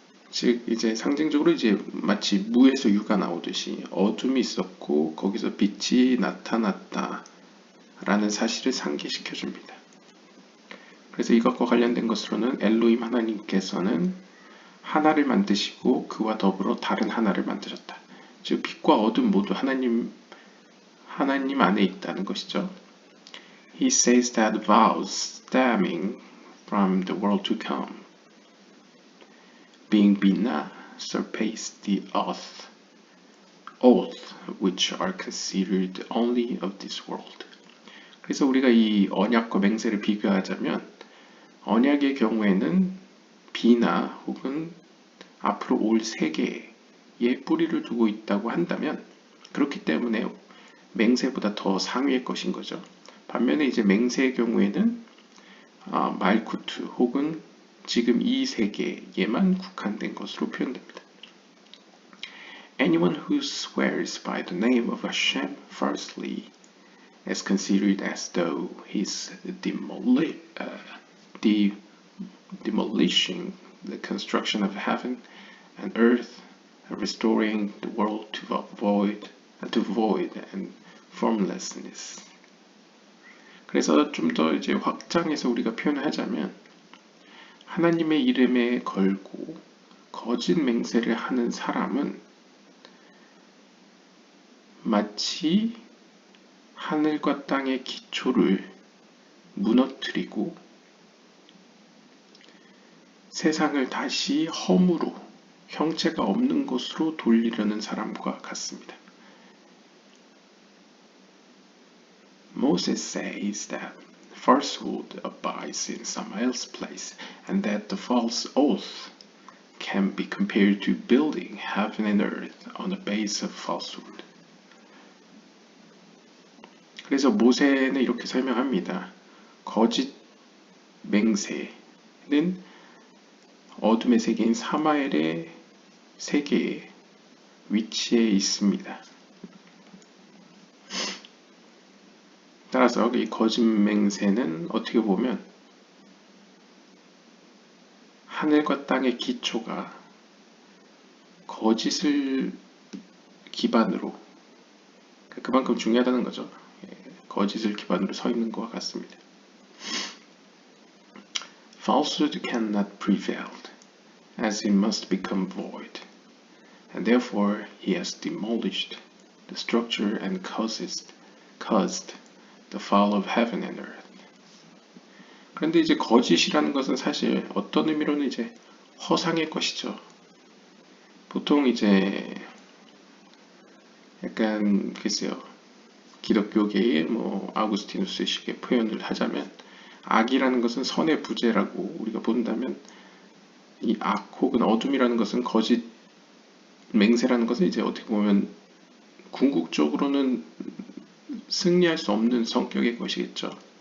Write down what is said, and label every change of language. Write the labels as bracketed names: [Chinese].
[Korean] 즉 이제 상징적으로 이제 마치 무에서 유가 나오듯이 어둠이 있었고 거기서 빛이 나타났다 라는 사실을 상기시켜 줍니다. 그래서 이것과 관련된 것으로는 엘로힘 하나님께서는 하나를 만드시고 그와 더불어 다른 하나를 만드셨다. 즉 빛과 어둠 모두 하나님 안에 있다는 것이죠. [English] He says that vows stemming from the world to come, being bina, surpass the oath which are considered only of this world. [Korean] 그래서 우리가 이 언약과 맹세를 비교하자면 언약의 경우에는 비나 혹은 앞으로 올 세계에 뿌리를 두고 있다고 한다면 그렇기 때문에 맹세보다 더 상위의 것인 거죠. 반면에 이제 맹세의 경우에는 말쿠트 혹은 지금 이 세계에만 국한된 것으로 표현됩니다. [English] Anyone who swears by the name of Hashem falsely is considered as though he's demolishing the construction of heaven and earth, and restoring the world to void and formlessness. [Korean] 그래서 좀 더 이제 확장해서 우리가 표현을 하자면 하나님의 이름에 걸고 거짓 맹세를 하는 사람은 마치 하늘과 땅의 기초를 무너뜨리고 세상을 다시 허무로 형체가 없는 곳으로 돌리려는 사람과 같습니다. [English] Moses says that falsehood abides in some else's place, and that the false oath can be compared to building heaven and earth on the base of falsehood. [Korean] 그래서 모세는 이렇게 설명합니다. 거짓 맹세는 어둠의 세계인 사마엘의 세계에 위치해 있습니다. 따라서 이 거짓 맹세는 어떻게 보면 하늘과 땅의 기초가 거짓을 기반으로 그만큼 중요하다는 거죠. 거짓을 기반으로 서 있는 것과 같습니다. [English] Falsehood cannot prevail, as it must become void, and therefore he has demolished the structure and caused the fall of heaven and earth. [Korean] 그런데 이제 거짓이라는 것은 사실 어떤 의미로는 이제 허상의 것이죠. 보통 이제 약간 글쎄요, 기독교계의 아우구스티누스식의 표현을 하자면 악이라는 것은 선의 부재라고 우리가 본다면 이 악 혹은 어둠이라는 것은 거짓 맹세라는 것은 이제 어떻게 보면 궁극적으로는 승리할 수 없는 성격의 것이겠죠.